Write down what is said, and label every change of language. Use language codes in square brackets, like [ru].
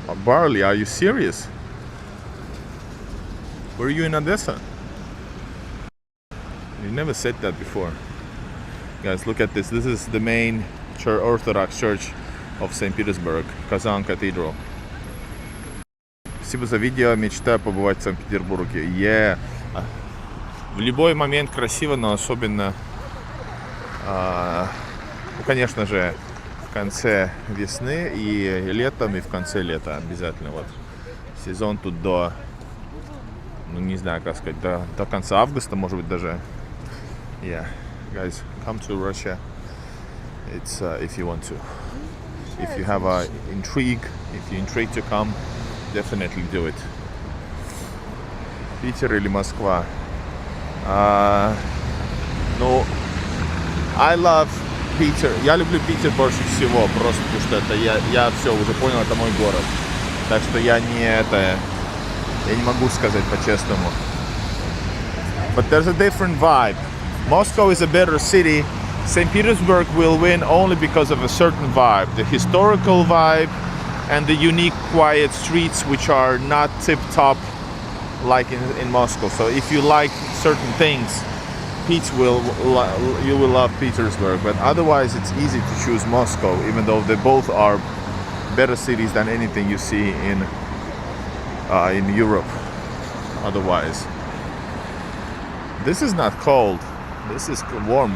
[en] Barley, are you serious? Were you in Odessa? You never said that before. Guys, look at this. This is the main Orthodox Church of St. Petersburg, Kazan Cathedral. [ru] Спасибо за видео. Мечта побывать в Санкт-Петербурге. [en] Yeah. [ru] В любой момент красиво, но особенно, конечно же, в конце весны и летом, и в конце лета обязательно. Вот сезон тут до, не знаю, как сказать, до конца августа, может быть, даже. [en] Yeah, guys, come to Russia. It's if you want to. If you have a intrigue, if you're intrigued to come, definitely do it. [ru] Питер или Москва? [en] Ну, I love Питер. [ru] Я люблю Питер больше всего, просто потому что это я все уже понял, это мой город. Так что я не могу сказать по-честному. [en] But there's a different vibe. Moscow is a better city. St. Petersburg will win only because of a certain vibe, the historical vibe and the unique quiet streets which are not tip-top like in Moscow. So if you like certain things, you will love Petersburg, but otherwise it's easy to choose Moscow, even though they both are better cities than anything you see in Europe otherwise. This is not cold. This is warm.